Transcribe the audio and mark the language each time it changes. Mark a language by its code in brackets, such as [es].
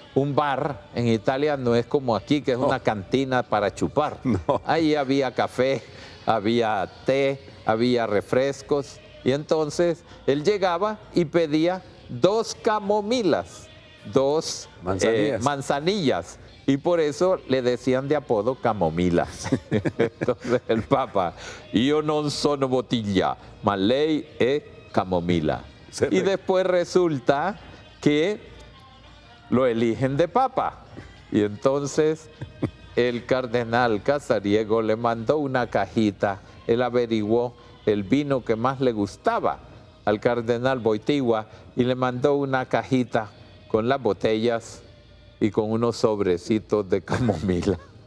[es] Un bar en Italia no es como aquí, que es una cantina para chupar. No. Ahí había café, había té, había refrescos. Y entonces él llegaba y pedía 2 camomilas, 2 manzanillas. Y por eso le decían de apodo camomila. Entonces el Papa, [it] io non sono bottiglia, ma lei è camomila. [es] Y después resulta que lo eligen de Papa. Y entonces el cardenal Casariego le mandó una cajita, él averiguó el vino que más le gustaba al cardenal Wojtyła y le mandó una cajita con las botellas y con unos sobrecitos de camomila.